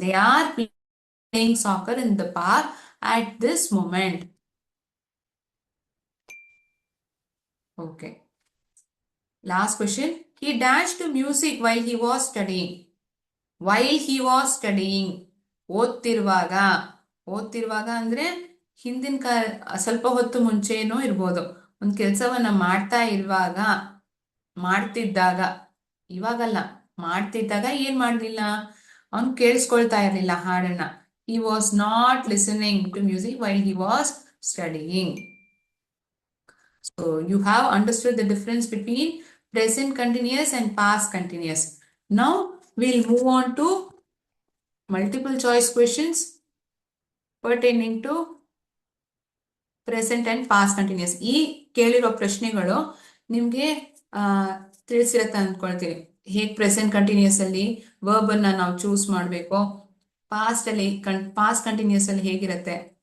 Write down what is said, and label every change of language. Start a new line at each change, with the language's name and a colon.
English: They are playing soccer in the park at this moment. Okay. Last question. He dashed to music while he was studying. While he was studying.
Kannada: ಓದ್ತಿರುವಾಗ. ಓದ್ತಿರುವಾಗ ಅಂದ್ರೆ ಹಿಂದಿನ ಸ್ವಲ್ಪ ಹೊತ್ತು ಮುಂಚೆನೂ ಇರ್ಬೋದು. ಒಂದು ಕೆಲಸವನ್ನ ಮಾಡ್ತಾ ಇರುವಾಗ, ಮಾಡ್ತಿದ್ದಾಗ, ಇವಾಗಲ್ಲ, ಮಾಡ್ತಿದ್ದಾಗ ಏನ್ ಮಾಡ್ಲಿಲ್ಲ, ಅವನು ಕೇಳಿಸ್ಕೊಳ್ತಾ ಇರ್ಲಿಲ್ಲ ಹಾಡನ್ನ.
English: He was not listening to music while he was studying. So you have understood the difference between present continuous and past continuous. Now we'll move on to multiple choice questions pertaining to present and past continuous.
Kannada: ಈ ಕೇಳಿರೋ ಪ್ರಶ್ನೆಗಳು ನಿಮ್ಗೆ ತಿಳಿಸಿರತ್ತೆ ಅಂದ್ಕೊಳ್ತೀನಿ. ಹೇಗೆ present continuous ಅಲ್ಲಿ verb ಅನ್ನ ನಾವು choose ಮಾಡಬೇಕು, past ಅಲ್ಲಿ ಪಾಸ್ಟ್ ಕಂಟಿನ್ಯೂಸ್ ಅಲ್ಲಿ ಹೇಗಿರುತ್ತೆ.